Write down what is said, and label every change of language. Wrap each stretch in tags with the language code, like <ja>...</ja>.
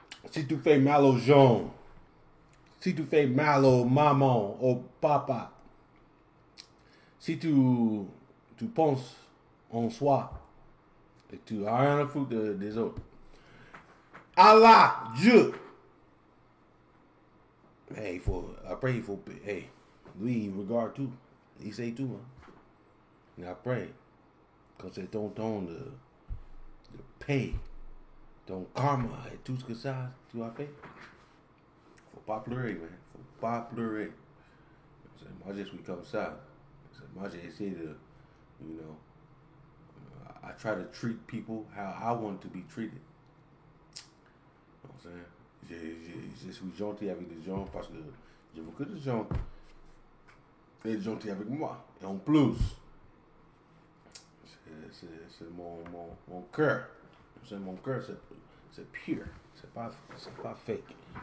<fr>Si tu fais mal aux gens, si tu fais mal aux mamans, au papa, si tu penses en soi et tu n'as rien à foutre des autres, Allah, Dieu, hey, après il faut, hey, lui il regarde tout, il sait tout. Hein. Et après, quand c'est ton temps de payer, ton karma et tout ce que ça tu as fait, faut pas pleurer, man, faut pas pleurer. Moi je suis comme ça. Moi j'ai essayé de,</fr> <en>you know, I try to treat people how I want to be treated. You know what I'm saying?</en> <fr>Je suis gentil avec les gens parce que je veux que les gens soient gentils avec moi. Et en plus, c'est mon cœur. C'est mon cœur, c'est pure. C'est pas fake.</fr>